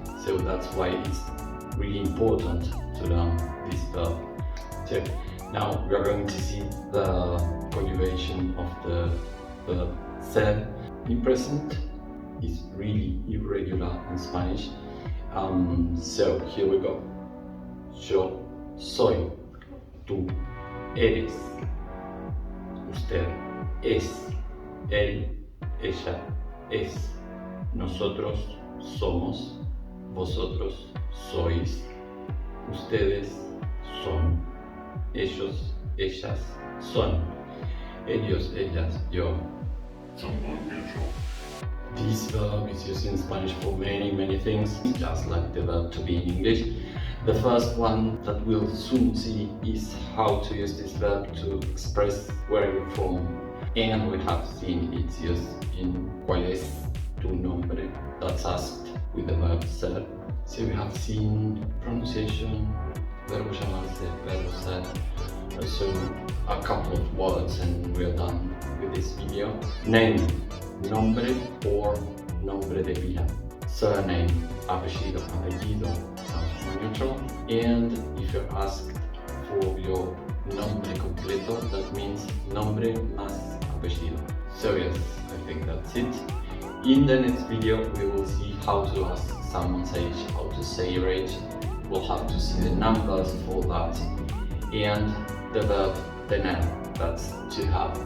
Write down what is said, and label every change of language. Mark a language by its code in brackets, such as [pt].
[en] So that's why it's really important to learn this verb. So now we are going to see the conjugation of the verb ser in present. Is really irregular in Spanish. So here we go. [es] Yo soy, tú eres, usted es, él, ella es, nosotros somos, vosotros sois, ustedes son, ellos, ellas son, ellos, ellas, yo. [en] This verb is used in Spanish for many things, just like the verb to be in English. The first one that we'll soon see is how to use this verb to express where you're from. And we have seen its use in [es] ¿Cuál es tu nombre? [en] That's asked with the verb ser. So we have seen pronunciation, verbo llamarse, verbo ser. So a couple of words and we're done with this video. Name, nombre or nombre de pila. Surname, apellido, apellido, sounds more neutral. And if you're asked for your [es] nombre completo, [en] that means [es] nombre más apellido. [en] So yes, I think that's it. In the next video we will see how to ask someone's age, how to say your age. We'll have to see the numbers for that. And the verb tener, that's to have.